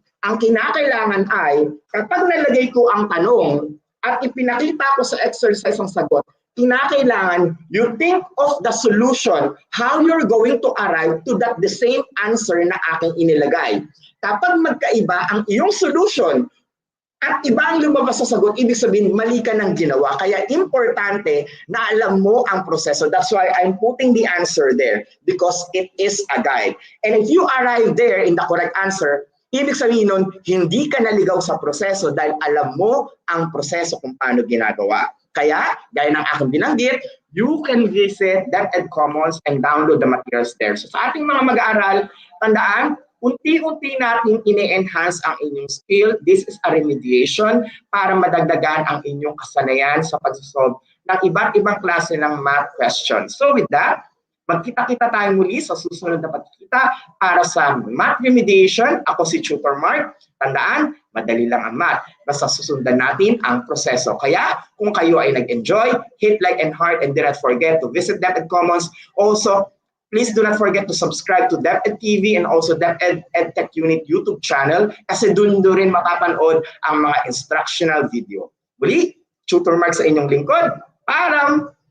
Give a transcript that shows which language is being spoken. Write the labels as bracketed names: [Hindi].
[Filipino] Ang kinakailangan ay, kapag nalagay ko ang tanong at ipinakita ko sa exercise ang sagot, kinakailangan [English] you think of the solution, how you're going to arrive to that the same answer [Filipino] na aking inilagay. Kapag magkaiba ang iyong solution at iba ang lumabas sa sagot, ibig sabihin mali ka ng ginawa. Kaya importante na alam mo ang proseso. [English] That's why I'm putting the answer there because it is a guide. And if you arrive there in the correct answer, [Filipino] ibig sabihin nun, hindi ka naligaw sa proseso dahil alam mo ang proseso kung paano ginagawa. Kaya, gaya ng aking binanggit, [English] you can visit DepEd Commons and download the materials there. [Filipino] So sa ating mga mag-aaral, tandaan, unti-unti natin ine-enhance ang inyong skill. [English] This is a remediation [Filipino] para madagdagan ang inyong kasanayan sa pag-solve ng iba't ibang klase ng math questions. So with that, magkita-kita tayo muli sa susunod na pagkikita para sa Math Remediation. Ako si Tutor Mark. Tandaan, madali lang ang math. Basta susundan natin ang proseso. Kaya kung kayo ay nag-enjoy, [English] hit like and heart and do not forget to visit DepEd Commons. Also, please do not forget to subscribe to DepEd TV and also DepEd Edtech Unit YouTube channel [Filipino] kasi dun rin mapapanood ang mga instructional video. Muli, Tutor Mark sa inyong lingkod. Paalam!